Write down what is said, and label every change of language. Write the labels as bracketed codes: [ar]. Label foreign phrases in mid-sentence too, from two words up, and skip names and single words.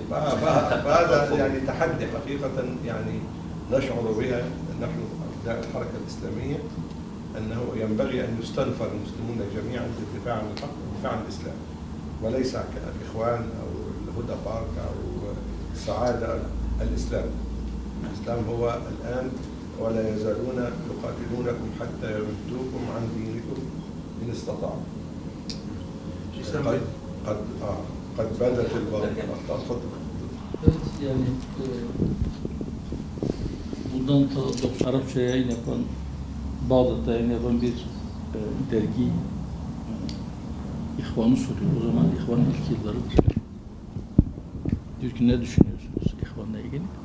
[ar] فهذا يعني تحدي حقيقة يعني نشعر بها نحن أبناء الحركة الإسلامية، أنه ينبغي أن يستنفر المسلمون جميعا للدفاع عن الحق والدفاع عن الإسلام، وليس كالإخوان أو الهدى بارك أو السعادة. الإسلام هو الآن ولا يزالون يقاتلونكم حتى يردوكم عن دينكم إن استطاعوا. قد بدت الأخطاء. [tr] Evet yani bundan Arapça yayın yapan, Bağdat'ta yayın yapan bir dergi İhvan'ı soruyor. O zaman İhvan'ın ilk yıllarıdır. Diyor ki ne düşünüyorsunuz İhvan'la ilgili?